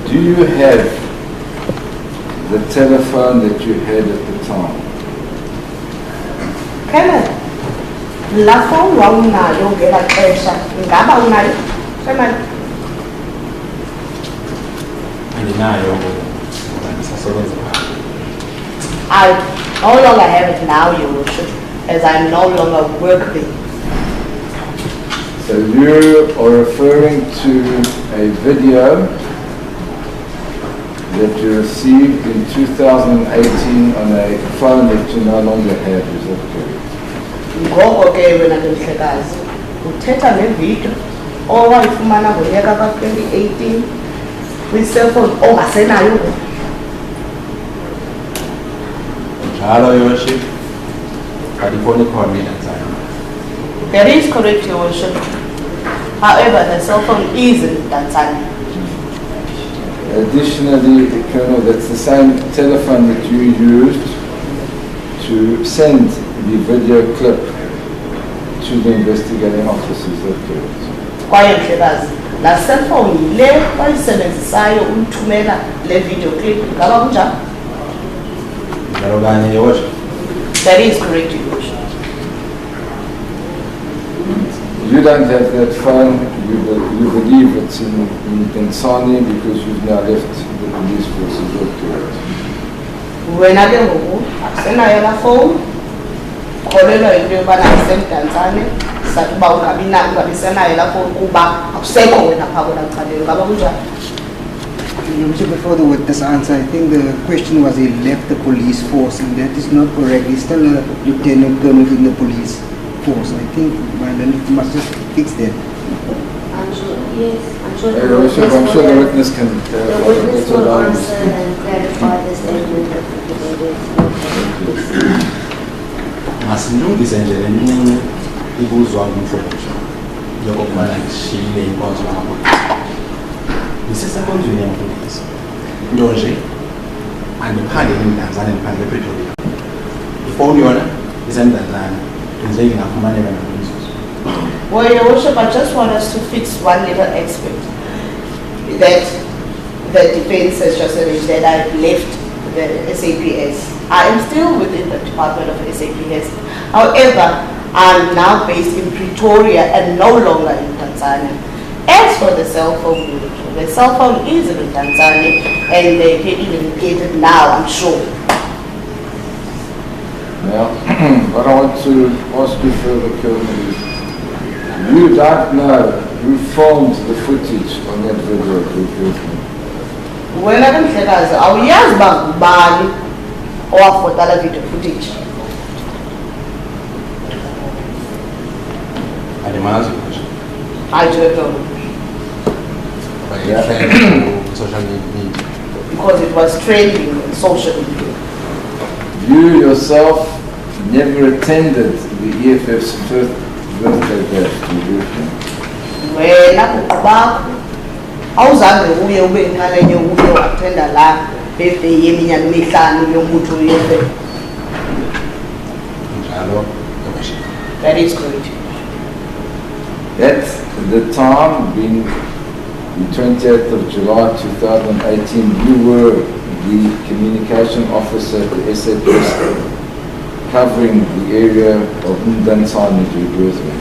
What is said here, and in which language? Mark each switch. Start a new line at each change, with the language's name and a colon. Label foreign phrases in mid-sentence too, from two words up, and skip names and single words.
English: you have the telephone that you had at the time?
Xhosa: Kenneth, la phone wawunayo ngela xesha ingaba unayo? Kenneth, Andinayo ngoba ndisasebenza phaa.
English: I no longer have it now, Your Worship, as I no longer work there. So you are referring to a video that you received in 2018 on a phone that you no longer have, is that correct?
Xhosa: Ngoko ke wena ndimhlekazi uthetha ngevidiyo owayifumana ngonyaka ka-2018 kwi-cellphone ongasenayo. Njalo
English: Your Worship,
Xhosa: andifoni khona eTanzania.
English: That is correct, Your Worship. However, the cell phone is in Tanzania. Additionally, Colonel, that's the same telephone that you used to send the video clip to the investigating officers, is that correct?
Xhosa: Kwaye mhlekazi, la cell phone le bayisebenzisayo ukuthumela le
English: video clip
Xhosa: ngaba kunjani? Njalo kanye
English: Your Worship. That is correct, Your Worship. You don't have that phone, you believe it's in Tanzania because you've now left the police force, is that correct?
Xhosa: Wena ke ngoku akusenayo la phone, kholelwa into yobana isemtanzania, sathi uba ungabisenayo la phone kuba akusekho wena phaa kwelacaleni ngaba kunjani?
English: Before the witness answer, I think the question was he left the police force, and that is not correct. He's still a lieutenant colonel in the police force. I think you must just fix that. I'm sure, yes, I'm sure I'm sure the witness can the witness will answer and clarify the statement of the affidavit.
Xhosa: Masilungise nje leminye ibuzwa ngumhlonishwa yokokubana ngishiyile inkonzo yamapolisa. Ndisesenkonzweni yamapolisa. Nto nje andiphangeli eMtanzania, ndiphangele ePretoria. Ifowuni yona iseMtanzania, ndenzeki ngafumaneka nakumzuzu.
English: Well, Your Worship, I just want us to fix one little aspect. That the defense has just said that I've left the SAPS. I am still within the Department of SAPS. However, I'm now based in Pretoria and no longer in Tanzania. As for the cell phone, the cell phone is in Tanzania and they can even get it now, I'm sure. Now, what I want to ask you further, Colonel, is you don't know who filmed the footage on that video of recruitment.
Xhosa: Wena ke mhlekazi awuyazi uba ngubani owafota la
English: video footage.
Xhosa: Andimazi nje.
English: I don't know. Social media. Because it was trending on social media. You yourself never attended the EFF's first birthday bash recruitment.
Xhosa: Wena kuqubakho awuzange uye ube inxalenye uye wathenda la birthday yeminyaka emihlanu yombutho we-EFF. Njalo
English: That is correct. At the time, being the 28th of July 2018, you were the communication officer at the SABC covering the area of Mdantsane, do you agree with me?